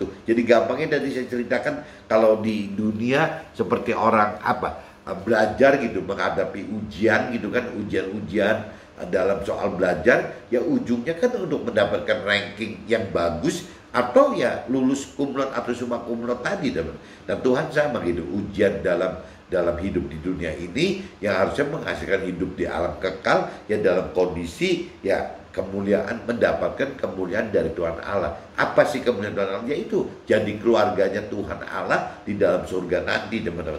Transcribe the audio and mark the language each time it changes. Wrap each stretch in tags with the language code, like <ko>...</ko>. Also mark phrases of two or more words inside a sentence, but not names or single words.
<id>Jadi gampangnya tadi saya ceritakan, kalau di dunia seperti orang belajar gitu, menghadapi ujian gitu kan, ujian-ujian dalam soal belajar, ya ujungnya kan untuk mendapatkan ranking yang bagus, atau ya lulus</id> <la>cum laude</la> <id>atau</id> <la>summa cum laude</la> <id>tadi teman. Dan Tuhan sama gitu, ujian dalam hidup di dunia ini yang harusnya menghasilkan hidup di alam kekal, ya dalam kondisi ya kemuliaan, mendapatkan kemuliaan dari Tuhan Allah. Apa sih kemuliaan Tuhan Allah? Yaitu jadi keluarganya Tuhan Allah di dalam surga nanti teman-teman.</id>